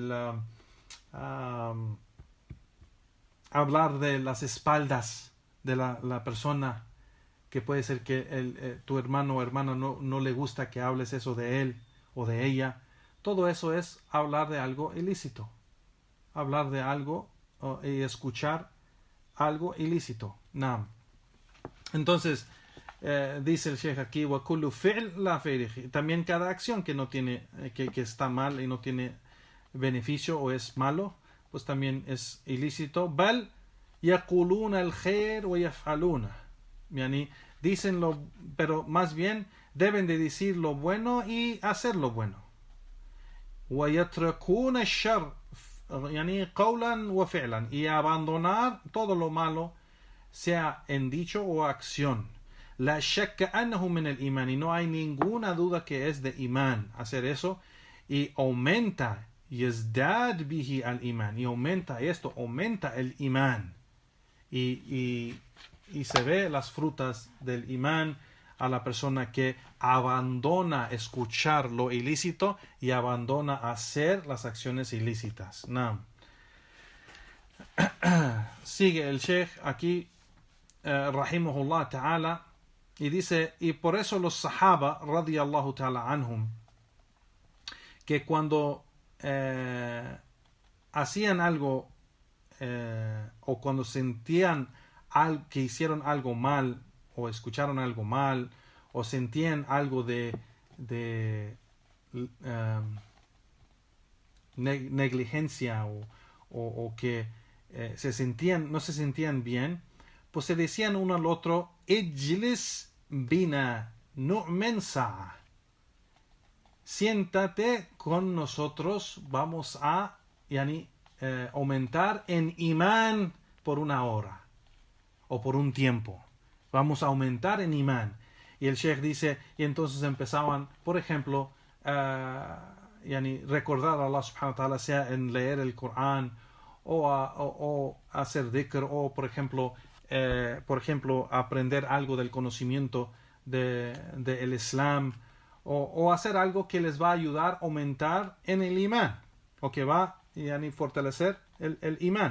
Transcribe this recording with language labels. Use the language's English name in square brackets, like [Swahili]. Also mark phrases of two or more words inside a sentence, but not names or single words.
[Spanish] Hablar de las espaldas de la persona, que puede ser que tu hermano o hermana no le gusta que hables eso de él o de ella. Todo eso es hablar de algo ilícito. Hablar de algo y escuchar algo ilícito. Entonces, dice el Sheikh aquí, [Arabic] وكل فعل لا فعله. [Spanish] También cada acción que no tiene, que está mal y no tiene beneficio o es malo, pues también es ilícito. [Arabic] بل يقولون الخير ويفعلون. Yani, [Spanish] pero más bien deben de decir lo bueno y hacer lo bueno. [Arabic] ويتركون الشر يعني قولا وفعلا, [Spanish] y abandonar todo lo malo, sea en dicho o acción. [Arabic] لا شك أنه من الإيمان, [Spanish] y no hay ninguna duda que es de imán hacer eso, y aumenta [Arabic] يزداد به الإيمان, [Spanish] y aumenta el imán, y se ve las frutas del imán a la persona que abandona escuchar lo ilícito y abandona hacer las acciones ilícitas. [Arabic] Naam. [Spanish] Sigue el Sheikh aquí, [Arabic] رحمه الله تعالى, [Spanish] y dice, y por eso los sahaba, [Arabic] رضي الله تعالى عنهم, [Spanish] que cuando hacían algo o cuando sentían que hicieron algo mal o escucharon algo mal o sentían algo de negligencia o que no se sentían bien, pues se decían uno al otro, [Arabic] اجلس بنا نؤمن ساعة, [Spanish] siéntate con nosotros, vamos a aumentar en imán por una hora o por un tiempo, vamos a aumentar en imán. Y el Sheikh dice, y entonces empezaban, por ejemplo, recordar a [Arabic] الله سبحانه وتعالى, [Spanish] sea en leer el Corán o hacer dhikr, o por ejemplo aprender algo del conocimiento del Islam, o hacer algo que les va a ayudar a aumentar en el imán, o que va a fortalecer el imán.